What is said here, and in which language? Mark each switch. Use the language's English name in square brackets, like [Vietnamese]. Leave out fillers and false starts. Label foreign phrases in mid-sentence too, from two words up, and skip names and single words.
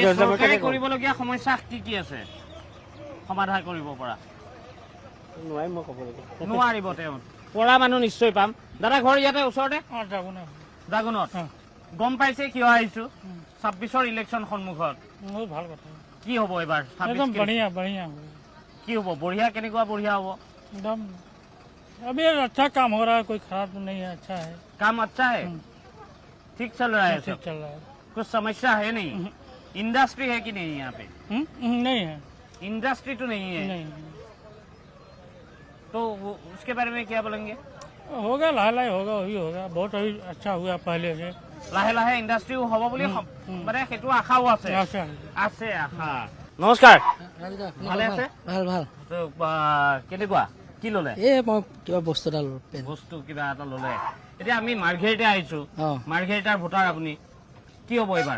[Assamese] চৰকাৰে কৰিবলগীয়া সমস্যা কি আছে সমাধান কৰিব পৰা? নোৱাৰিম মই ক'বলৈ। নোৱাৰিব তেওঁ। পৰা মানুহ নিশ্চয় পাম। দাদা ঘৰ ইয়াতে ওচৰতে? জাগুনত। গম পাইছে কিয় আহিছো? 26ৰ ইলেকশ্যন সন্মুখত। ভাল কথা। কি হ'ব এইবাৰ? [Hindi] एकदम बढ़िया [Assamese] কি হ'ব? বঢ়িয়া। কেনেকুৱা বঢ়িয়া হ'ব? [Hindi] एकदम अभी अच्छा काम हो रहा है, कोई खराब तो नहीं है, अच्छा है। काम अच्छा है? ठीक चल रहा है? ठीक चल रहा है। कुछ समस्या है नहीं? इंडस्ट्री है कि नहीं यहाँ पे? नहीं है। इंडस्ट्री तो नहीं है? नहीं तो उसके बारे में क्या बोलेंगे? होगा, लाहे होगा, वही होगा। बहुत अभी अच्छा हुआ पहले से। [Assamese] লাহে ইণ্ডাষ্ট্ৰী হ'ব বুলি মানে সেইটো আশাও আছে। আশা। নমস্কাৰ। ভালে আছে? ভাল। কেনেকুৱা কি ল'লে? মই কিবা বস্তু এটা ল'লো। বস্তু কিবা এটা ল'লে। এতিয়া আমি মাৰ্ঘেৰিটা আহিছো। মাৰ্ঘেৰিটাৰ ভোটাৰ আপুনি। কি হ'ব এইবাৰ?